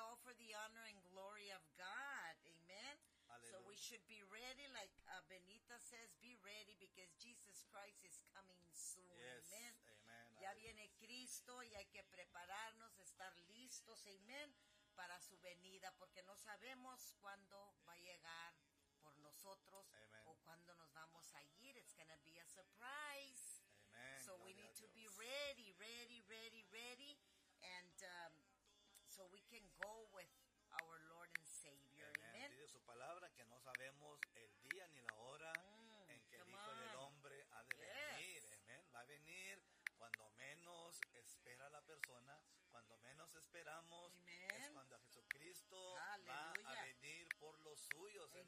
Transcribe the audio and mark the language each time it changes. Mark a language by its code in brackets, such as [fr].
[en] All for the honor and glory of God. Amen. Aleluya. So we should be ready, like Benita says, be ready because Jesus Christ is coming soon. Yes. Amen. Amen. [es] Ya viene Cristo y hay que prepararnos, estar listos, amén, para su venida, porque no sabemos cuándo va a llegar por nosotros. Amen. O cuándo nos vamos a ir. [en] It's going to be a surprise. [es] Amen. [en] So we need to be ready, ready, ready, ready, and so we can go with our Lord and Savior. Amen. Amen. [es] Dice su palabra que no sabemos el día ni la hora en que el Hijo del Hombre ha de venir. Amen. Va a venir cuando menos espera la persona, cuando menos esperamos. Amen. Es cuando Jesucristo, aleluya, va a venir por los suyos. Amen.